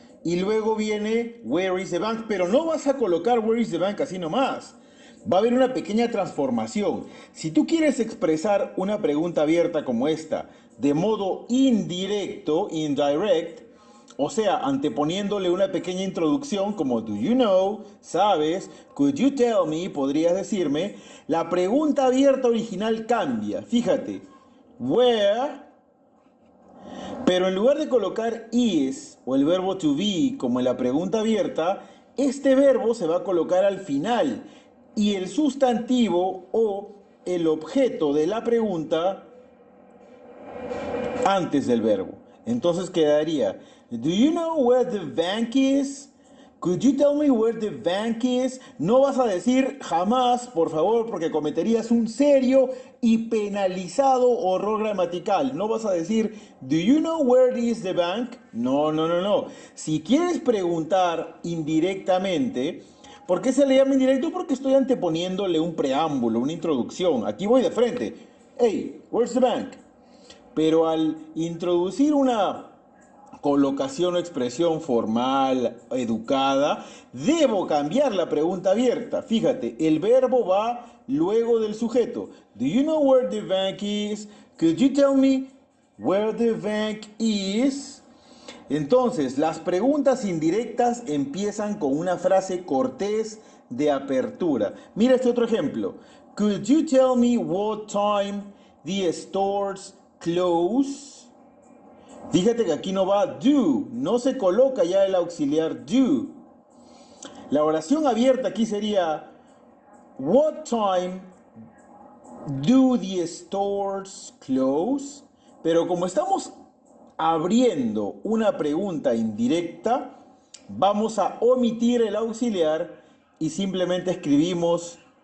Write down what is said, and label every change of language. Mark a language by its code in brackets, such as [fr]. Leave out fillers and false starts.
[es] Y luego viene [en] Where is the bank? [es] Pero no vas a colocar [en] Where is the bank [es] así nomás. Va a haber una pequeña transformación. Si tú quieres expresar una pregunta abierta como esta de modo indirecto, [en] indirect, [es] o sea, anteponiéndole una pequeña introducción como [en] Do you know? [es] ¿Sabes? [en] Could you tell me? [es] ¿Podrías decirme? La pregunta abierta original cambia. Fíjate. Where, pero en lugar de colocar is o el verbo to be como en la pregunta abierta, este verbo se va a colocar al final y el sustantivo o el objeto de la pregunta antes del verbo. Entonces quedaría, [en] Do you know where the bank is? Could you tell me where the bank is? [es] No vas a decir jamás, por favor, porque cometerías un serio y penalizado error gramatical. No vas a decir, [en] Do you know where is the bank? [es] No, no, no, no. Si quieres preguntar indirectamente, ¿por qué se le llama indirecto? Porque estoy anteponiéndole un preámbulo, una introducción. Aquí voy de frente. [en] Hey, where's the bank? [es] Pero al introducir una colocación o expresión formal, educada, debo cambiar la pregunta abierta. Fíjate, el verbo va luego del sujeto. [en] Do you know where the bank is? Could you tell me where the bank is? [es] Entonces, las preguntas indirectas empiezan con una frase cortés de apertura. Mira este otro ejemplo. [en] Could you tell me what time the stores close? [es] Fíjate que aquí no va do, no se coloca ya el auxiliar do. La oración abierta aquí sería [en] What time do the stores close? [es] Pero como estamos abriendo una pregunta indirecta, vamos a omitir el auxiliar y simplemente escribimos